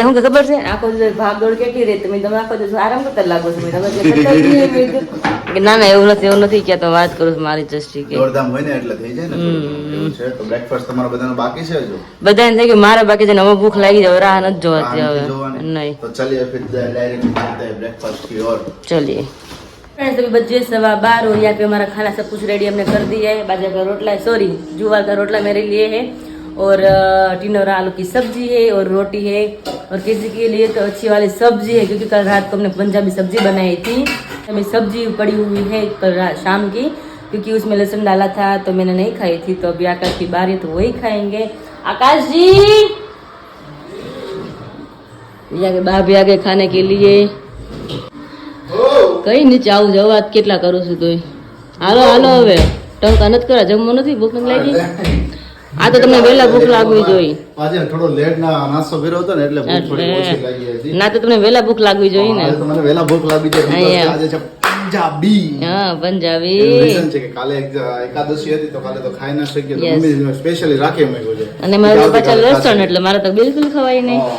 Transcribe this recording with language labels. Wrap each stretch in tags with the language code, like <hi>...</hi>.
<gu>અચ્છા હું ખબર છે આખો દિવસ ભાગ દોડ કેટલી રહે તમે આખો દિવસ આરામ કરતા લાગો છો ના ના એવું નથી કે તો વાત કરું છું મારી દ્રષ્ટિ કે દોડધામ હોય ને એટલે થઈ જાય ને એવું છે તો બ્રેકફાસ્ટ તમારા બધાનો બાકી છે હજુ બધાને થઈ ગયું મારે બાકી છે ને હવે ભૂખ લાગી જાય રાહ નથી જોવાતી હવે</gu> <hi>नहीं तो चलिए फिर डायरेक्ट करते हैं ब्रेकफास्ट की ओर चलिए फ्रेंड्स अभी बजे 12:15 और यहाँ पे हमारा खाना सब कुछ रेडी हमने कर दिया है बाजरा का रोटला है सॉरी जुवार का रोटला मेरे लिए है और टिंडोरा आलू की सब्जी है और रोटी है और किसी के लिए तो अच्छी वाली सब्जी है क्योंकि कल रात को हमने पंजाबी सब्जी बनाई थी अभी सब्जी पड़ी हुई है कल शाम की क्योंकि उसमें लहसुन डाला था तो मैंने नहीं खाई थी तो अभी आकाश की बारी तो वही खाएंगे आकाश जी यहाँ के बा भी आ गए खाने के लिए</hi> <gu>કઈ નીચે આવું જાવ વાત કેટલા કરું છું તોય હાલો હાલો હવે ટંકા નથી કરા જમવું નથી ભૂખ નથી લાગી આ તો તમને વહેલા ભૂખ લાગવી જોઈએ આજે થોડો લેટ ના નાસ્તો કર્યો હતો ને એટલે ભૂખ થોડી ઓછી લાગી હતી ના તો તમને વહેલા ભૂખ લાગવી જોઈએ ને તો મને વહેલા ભૂખ લાગી જાય આજે છે પંજાબી હા પંજાબી રીઝન છે કે કાલે એકાદશી હતી તો કાલે તો ખાઈ ના શકીએ તો મમ્મી સ્પેશિયલી રાખી મૂક્યો છે અને મારે પાછા લસણ એટલે મારે તો બિલકુલ ખવાય નહીં</gu>